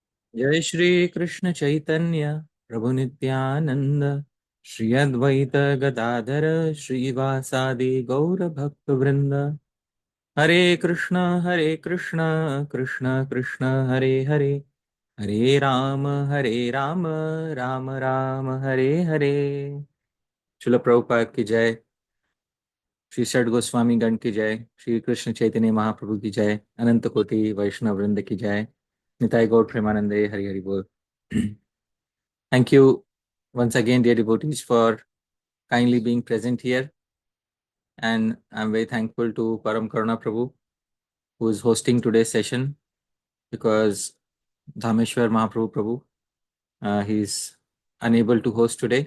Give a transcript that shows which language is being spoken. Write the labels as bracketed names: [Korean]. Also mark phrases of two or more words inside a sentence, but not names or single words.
[Sanskrit] जय श्री कृष्ण चैतन्य प्रभु नित्यानंद श्री अद्वैत गदाधर श्रीवासादि गौर भक्त वृंद। हरे कृष्ण कृष्ण कृष्ण हरे हरे, हरे राम राम राम हरे हरे। [Hindi] शिल प्रभुपाद की जय, श्री षड गोस्वामी गण की जय, श्री कृष्ण चैतन्य महाप्रभु की जय, अनंत कोटि वैष्णव वृंद की जय, [Bangla] নিতাই গৌর প্রেমানন্দে হরি হরি বোল। [English] Thank you once again, dear devotees, for kindly being present here. And I'm very thankful to Param Karuna Prabhu, who is hosting today's session, because Dhameshwar Mahaprabhu Prabhu, he's unable to host today.